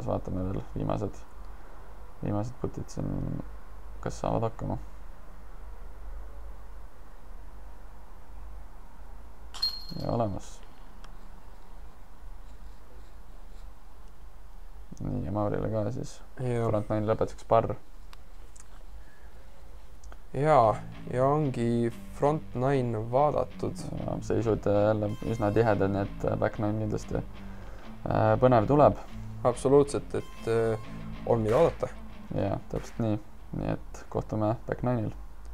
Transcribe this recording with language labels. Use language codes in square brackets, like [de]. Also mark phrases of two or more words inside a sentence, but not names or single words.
[et] Vaatame veel viimased putid siin, kas saavad hakkama. Ja olemas. Nii, ja Maurile ka siis [en] front nine [et] lõpetuseks parr. Ja ongi [en] front nine [et] vaadatud. Seisud jälle üsna tihedad, nii et [en] back nine [et] kindlasti põnev tuleb. Absoluutselt, et on mida oodata. Ja, täpselt nii. Nii et kohtume [en] back nine'il.